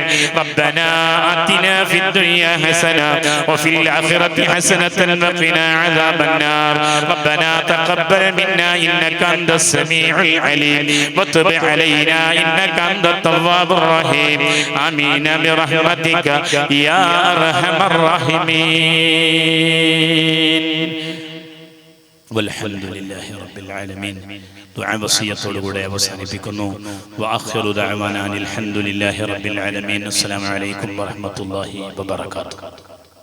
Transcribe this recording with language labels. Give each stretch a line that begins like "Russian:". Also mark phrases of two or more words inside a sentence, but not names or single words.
Arabic: ربنا آتنا في الدنيا حسنة وفي الآخرة حسنة وقنا عذاب النار. ربنا تقبل منا إنك أنت السميع العليم وتب علينا إنك أنت التواب الرحيم. آمين برحمتك يا أرحم الراحمين. والحمد لله رب العالمين.
Malayalam: ദുആ വസിയത്തോടുകൂടെ അവസാനിപ്പിക്കുന്നു.
Arabic: وآخر دعوانا الحمد لله رب العالمين. السلام عليكم ورحمة الله وبركاته.